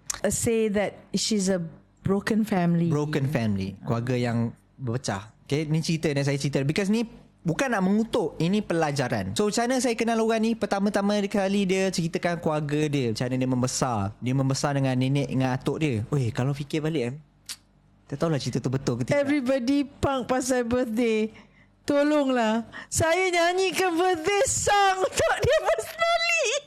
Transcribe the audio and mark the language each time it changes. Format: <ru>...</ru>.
<en>Say that she's a broken family. Broken family.</en> <ms>Keluarga yang berpecah. Okay, ni cerita yang saya cerita.</ms> <en>Because</en> <ms>ni bukan nak mengutuk, ini pelajaran. So macam mana saya kenal orang ni? Pertama-tama kali dia ceritakan keluarga dia, macam mana dia membesar. Dia membesar dengan nenek dengan atuk dia. Weh, kalau fikir balik tak tahulah cerita tu betul ke tidak.</ms> <en>Everybody punk</en> <ms>pasal birthday. Tolonglah, saya nyanyikan birthday song untuk dia personally.</ms>